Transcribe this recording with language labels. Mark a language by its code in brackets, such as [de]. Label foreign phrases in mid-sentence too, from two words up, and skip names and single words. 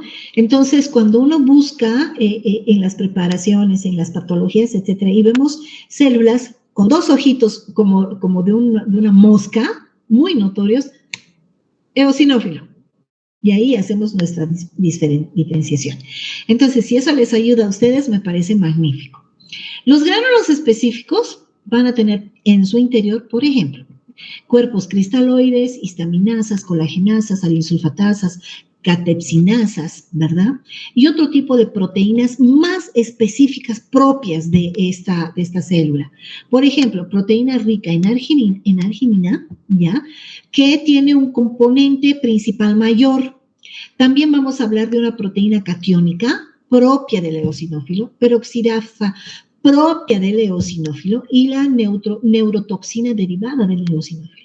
[es] Entonces, cuando uno busca en las preparaciones, en las patologías, etcétera, y vemos células con dos ojitos como de una mosca, muy notorios, eosinófilo. Y ahí hacemos nuestra diferenciación. Entonces, si eso les ayuda a ustedes, me parece magnífico. Los gránulos específicos van a tener en su interior, por ejemplo, cuerpos cristaloides, histaminasas, colagenasas, alinsulfatasas, catepsinasas, ¿verdad? Y otro tipo de proteínas más específicas propias de esta célula. Por ejemplo, proteína rica en arginina, ¿ya? Que tiene un componente principal mayor. También vamos a hablar de una proteína catiónica propia del eosinófilo, peroxidasa propia del eosinófilo y la neurotoxina derivada del eosinófilo.